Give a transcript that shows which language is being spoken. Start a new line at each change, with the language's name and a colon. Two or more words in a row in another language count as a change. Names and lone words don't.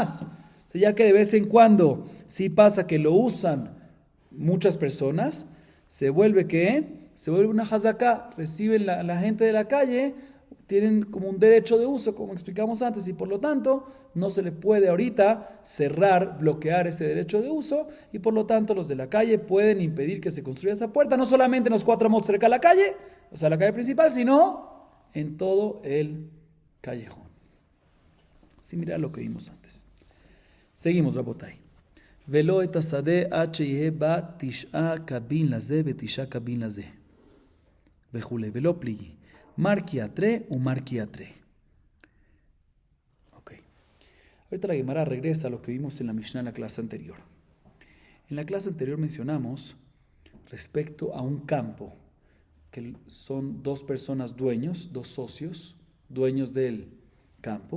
Spanish: O sea, ya que de vez en cuando sí pasa que lo usan muchas personas, se vuelve una hazaká, reciben la gente de la calle, tienen como un derecho de uso, como explicamos antes, y por lo tanto no se le puede ahorita bloquear ese derecho de uso, y por lo tanto los de la calle pueden impedir que se construya esa puerta, no solamente en los 4 amot cerca de la calle, o sea la calle principal, sino en todo el callejón. Así mira lo que vimos antes. Seguimos, Rabotai.
Hebrew: ולא את השדה עד שיהיה בה 9 קבין לזה ו9 קבין לזה וכולי,
Aramaic: ולא פליגי. מרקי אתרי ומרקי אתרי.
Spanish: Ok. Ahorita la Gemara regresa a lo que vimos en la Mishnah en la clase anterior. En la clase anterior mencionamos respecto a un campo, que son 2 personas dueños, 2 socios, dueños del campo.